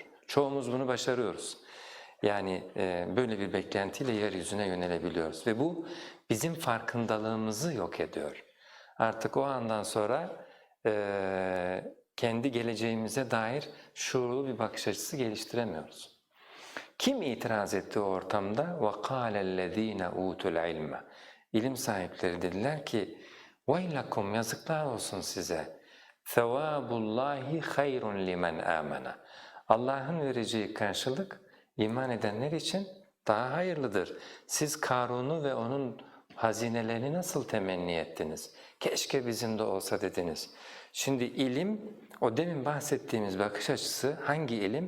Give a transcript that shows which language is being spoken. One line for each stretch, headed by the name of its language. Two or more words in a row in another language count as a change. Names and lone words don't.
Turkish: Çoğumuz bunu başarıyoruz. Yani böyle bir beklentiyle yeryüzüne yönelebiliyoruz ve bu bizim farkındalığımızı yok ediyor. Artık o andan sonra kendi geleceğimize dair şuurlu bir bakış açısı geliştiremiyoruz. Kim itiraz etti o ortamda?
Arabic: وَقَالَ الَّذ۪ينَ اُوتُوا الْعِلْمَ
Turkish: İlim sahipleri dediler ki وَيْلَكُمْ yazıklar olsun size.
Arabic: ثَوَابُ اللّٰهِ خَيْرٌ لِمَنْ آمَنَ
Turkish: Allah'ın vereceği karşılık iman edenler için daha hayırlıdır. Siz Karun'u ve onun hazinelerini nasıl temenni ettiniz? Keşke bizim de olsa dediniz. Şimdi ilim, o demin bahsettiğimiz bakış açısı hangi ilim?